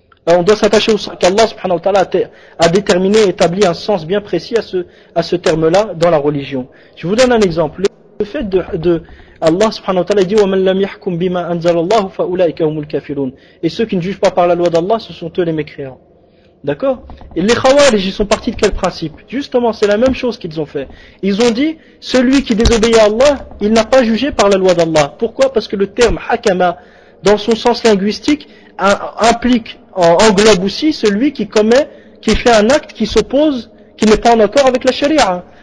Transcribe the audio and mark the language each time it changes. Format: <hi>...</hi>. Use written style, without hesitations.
<fr>On doit s'attacher au sens qu'Allah subhanahu wa ta'ala a déterminé et établi un sens bien précis à ce terme-là dans la religion. Je vous donne un exemple. Le fait de Allah subhanahu wa ta'ala dit</fr> <ar>وَمَنْ لَمْ يَحْكُمْ بِمَا أَنْزَلَ اللَّهُ فَأُولَٰئِكَ هُمُ الْكَافِرُونَ.</ar> <fr>Et ceux qui ne jugent pas par la loi d'Allah, ce sont eux les mécréants. D'accord? Et les khawarij, ils sont partis de quel principe? Justement, c'est la même chose qu'ils ont fait. Ils ont dit, celui qui désobéit à Allah, il n'a pas jugé par la loi d'Allah. Pourquoi? Parce que le terme hakama, dans son sens linguistique, implique, englobe aussi celui qui fait un acte qui s'oppose, qui n'est pas en accord avec la sharia.</fr>